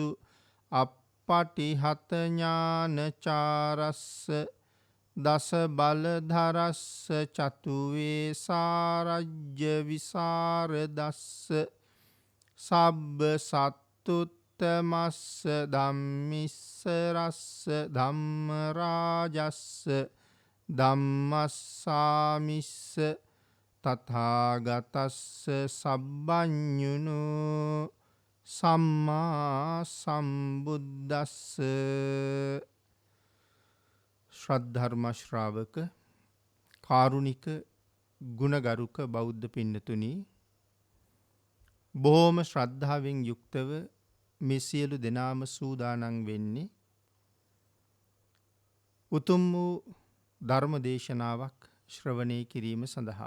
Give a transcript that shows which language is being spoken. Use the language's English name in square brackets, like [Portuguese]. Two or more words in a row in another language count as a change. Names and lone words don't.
[Pali] අප්පටිහත ඥානචාරස්ස දස බලධරස්ස චතුවේ සාරජ්‍ය විසරදස්ස සබ්බ සත්තුත්තමස්ස ධම්මිස්සරස්ස ධම්මරාජස්ස ධම්මස්සාමිස්ස තථාගතස්ස සබ්බඤුනෝ සම්මා සම්බුද්දස්ස. [Sinhala] ශ්‍රද්ධර්ම ශ්‍රාවක කාරුණික ගුණගරුක බෞද්ධ පින්නතුනි, බොහෝම ශ්‍රද්ධාවෙන් යුක්තව මේ සියලු දෙනාම සූදානම් වෙන්නේ උතුම් වූ ධර්ම දේශනාවක් ශ්‍රවණය කිරීම සඳහා.